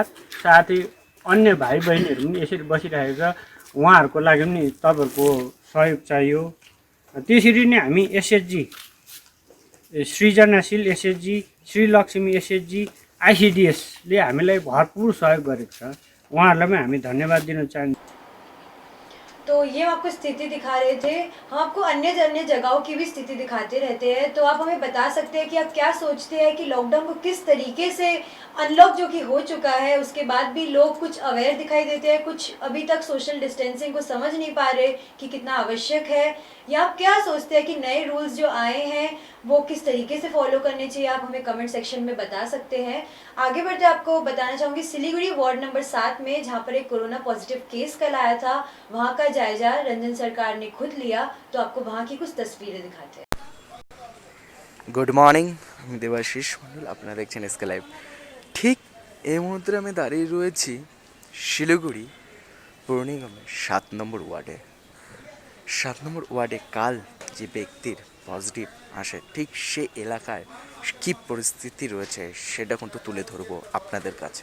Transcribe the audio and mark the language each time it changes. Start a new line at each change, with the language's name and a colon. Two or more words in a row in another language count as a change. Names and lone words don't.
Nepali: साथै अन्य भाइ बहिनीहरू पनि यसरी बसिरहेको छ उहाँहरूको लागि पनि तपाईँहरूको सहयोग चाहियो। त्यसरी नै हामी एसएचजी सृजनशील एसएचजी, श्रीलक्ष्मी एसएचजी, आईसीडीएसले हामीलाई भरपूर सहयोग गरेको छ उहाँहरूलाई पनि हामी धन्यवाद दिन चाहन्छौँ।
Hindi: तो ये आपको स्थिति दिखा रहे थे, हम आपको अन्य जगहों की भी स्थिति दिखाते रहते हैं। तो आप हमें बता सकते हैं कि आप क्या सोचते हैं कि लॉकडाउन को किस तरीके से अनलॉक जो कि हो चुका है उसके बाद भी लोग कुछ अवेयर दिखाई देते हैं, कुछ अभी तक
English: social distancing
Hindi: को समझ नहीं पा रहे कि कितना आवश्यक है, या आप क्या सोचते हैं कि नए रूल्स जो आए हैं वो किस तरीके से फॉलो करने चाहिए, आप हमें
English: comment section
Hindi: में बता सकते हैं। आगे बढ़ते आपको बताना चाहूँगी सिलीगुड़ी वार्ड नंबर 7 में जहाँ पर एक
English: corona positive case
Hindi: कल आया था वहाँ का जायजा रंजन सरकार ने खुद लिया, तो आपको वहाँ की कुछ तस्वीरें दिखाते हैं।
English: Good morning,
Bangla: আমি দেবাশিস মণ্ডল, আপনারা দেখছেন এসকে লাইভ। ঠিক এই মুহূর্তে আমি দাঁড়িয়ে রয়েছি শিলিগুড়ি পৌর নিগমের 7 নম্বর ওয়ার্ডে। 7 নম্বর ওয়ার্ডে কাল যে ব্যক্তির পজিটিভ আসে ঠিক সে এলাকায় কী পরিস্থিতি রয়েছে সেটা কিন্তু তুলে ধরবো আপনাদের কাছে।